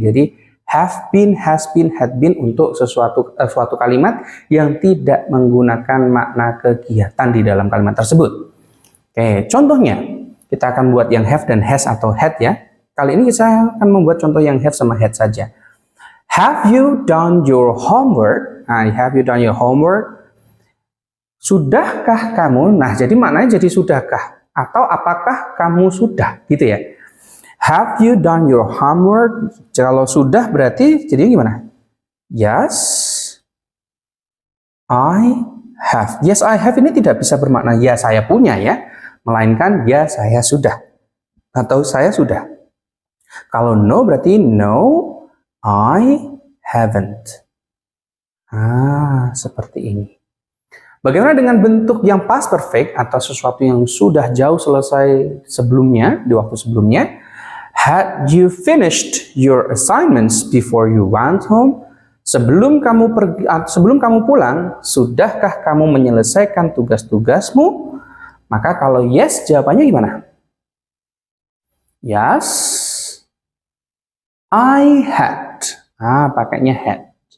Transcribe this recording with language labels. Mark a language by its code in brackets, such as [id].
[id] Jadi have been, has been, had been untuk suatu kalimat yang tidak menggunakan makna kegiatan di dalam kalimat tersebut. Oke, contohnya kita akan buat yang have dan has atau had ya. Kali ini kita akan membuat contoh yang have sama had saja. [en] Have you done your homework? Nah, have you done your homework? [id] Sudahkah kamu? Nah, jadi maknanya jadi sudahkah? Atau apakah kamu sudah? Gitu ya. [en] Have you done your homework? [id] Kalau sudah berarti jadi gimana? [en] Yes, I have. Yes, I have [id] ini tidak bisa bermakna ya saya punya ya. Melainkan ya saya sudah. Atau saya sudah. Kalau no berarti [en] no, I haven't. [id] Seperti ini. Bagaimana dengan bentuk yang past perfect atau sesuatu yang sudah jauh selesai sebelumnya, di waktu sebelumnya? [en] Had you finished your assignments before you went home? [id] Sebelum kamu pulang, sudahkah kamu menyelesaikan tugas-tugasmu? Maka kalau yes, jawabannya gimana? [en] Yes, I had. [id] Pakainya had.